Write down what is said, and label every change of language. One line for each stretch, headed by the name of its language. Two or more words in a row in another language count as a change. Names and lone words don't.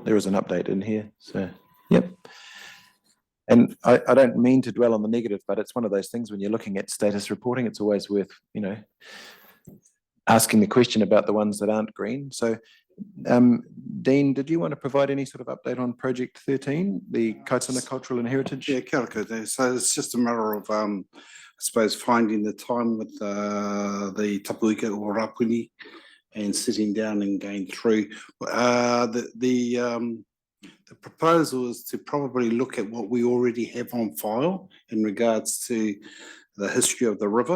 English: There is an update in here, so yep. And I don't mean to dwell on the negative, but it's one of those things when you're looking at status reporting, it's always worth, asking the question about the ones that aren't green. So, Dean, did you want to provide any sort of update on Project 13, the Kaituna Cultural and Heritage? Yeah,
Māori: kia ora koutou.
English: So it's just a matter of, I suppose, finding the time with the tapuika or rapuni and sitting down and going through. The proposal is to probably look at what we already have on file in regards to the history of the river.